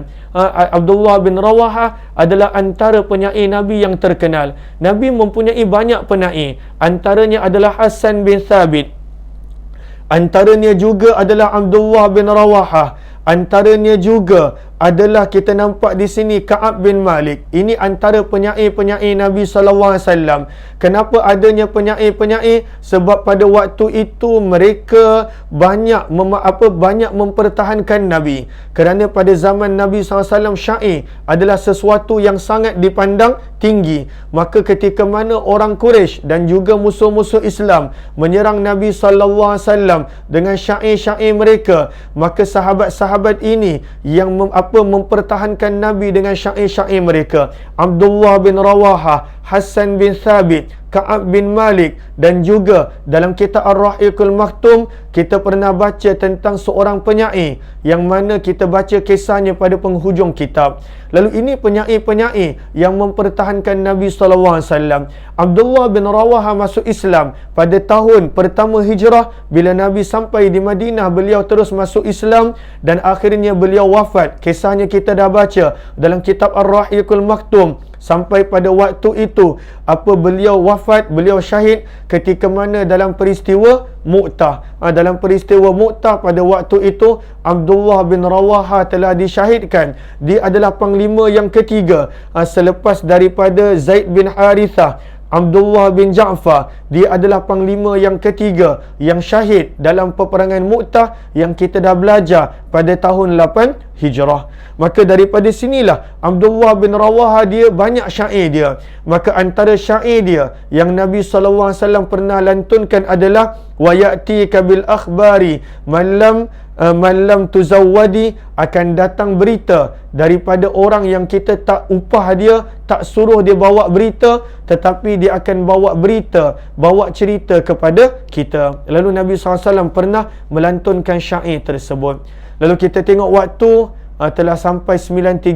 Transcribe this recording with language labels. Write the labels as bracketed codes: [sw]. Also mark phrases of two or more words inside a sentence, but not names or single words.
[ms] Abdullah bin Rawaha adalah antara penyair Nabi yang terkenal. Nabi mempunyai banyak penyair, antaranya adalah Hasan bin Thabit, antaranya juga adalah Abdullah bin Rawaha, antaranya juga adalah kita nampak di sini Ka'ab bin Malik. Ini antara penyair-penyair Nabi SAW. Kenapa adanya penyair-penyair? Sebab pada waktu itu mereka banyak mempertahankan Nabi. Kerana pada zaman Nabi SAW syair adalah sesuatu yang sangat dipandang tinggi. Maka ketika mana orang Quraisy dan juga musuh-musuh Islam menyerang Nabi SAW dengan syair-syair mereka, maka sahabat-sahabat ini yang mempertahankan Nabi dengan syair-syair mereka. Abdullah bin Rawaha, Hasan bin Thabit, Ka'ab bin Malik, dan juga dalam kitab Ar-Rahiqul Maktum kita pernah baca tentang seorang penyair yang mana kita baca kisahnya pada penghujung kitab. Lalu ini penyair-penyair yang mempertahankan Nabi SAW. Abdullah bin Rawaha masuk Islam pada tahun pertama hijrah. Bila Nabi sampai di Madinah, beliau terus masuk Islam dan akhirnya beliau wafat. Kisahnya kita dah baca dalam kitab Ar-Rahiqul Maktum. Sampai pada waktu itu beliau wafat, beliau syahid ketika mana dalam peristiwa Mu'tah. Dalam peristiwa Mu'tah pada waktu itu Abdullah bin Rawaha telah disyahidkan. Dia adalah panglima yang ketiga selepas daripada Zaid bin Harithah. Abdullah bin Ja'far, dia adalah panglima yang ketiga yang syahid dalam peperangan Mu'tah yang kita dah belajar pada tahun 8 Hijrah. Maka daripada sinilah Abdullah bin Rawaha dia banyak syair dia. Maka antara syair dia yang Nabi SAW pernah lantunkan adalah [ar] ويأتيك بالأخبار من لم تزود, [ms] akan datang berita daripada orang yang kita tak upah dia, tak suruh dia bawa berita, tetapi dia akan bawa berita, bawa cerita kepada kita. Lalu Nabi SAW pernah melantunkan syair tersebut. Lalu kita tengok waktu telah sampai 9.35.